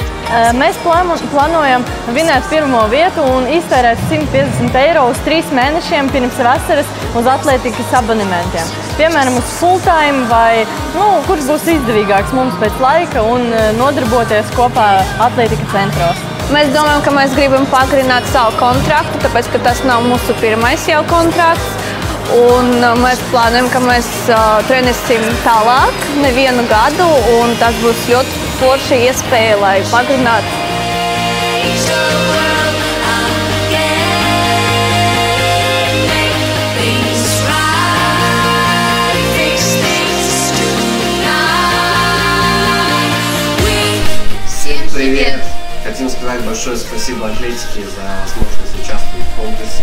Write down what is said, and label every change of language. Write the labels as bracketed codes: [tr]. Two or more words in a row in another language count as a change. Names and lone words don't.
[lv] Mēs plānojam vinēt pirmo vietu un iztērēt 150 eiro uz 3 mēnešiem pirms vasaras uz atlētikas abonementiem. Piemēram, uz full-time vai kurš būs izdevīgāks mums pēc laika un nodarboties kopā atlētikas centros. Mēs domājam, ka mēs gribam pagarināt savu kontraktu, tāpēc, ka tas nav mūsu pirmais jau kontrakts. Un mēs plānojam, ka mēs trenēsim tālāk, nevienu gadu, un tas būs ļoti forša iespēja, lai pagarinātu. [ru] Всем привет! Хотим сказать большое спасибо Атлетике за возможность участвовать в конкурсе.